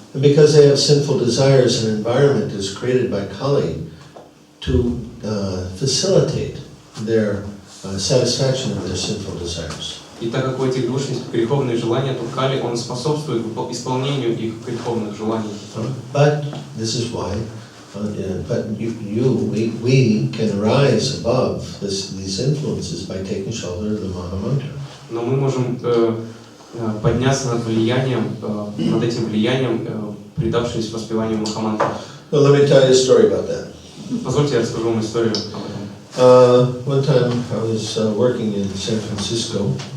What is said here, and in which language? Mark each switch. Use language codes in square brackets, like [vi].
[en] And because they have sinful desires, an environment is created by Kali to facilitate their satisfaction of their sinful desires. [ru] И так как у этих душ есть греховные желания, то кали, он способствует исполнению их греховных желаний. [en] But this is why, but we can rise above these influences by taking shelter of the Mahamantra. [ru] Но мы можем подняться над влиянием, над этим влиянием, предавшись воспеванию Махамантры. [en] Well, let me tell you a story about that. [ru] Позвольте, я расскажу вам историю об этом. [en] One time I was working in San Francisco.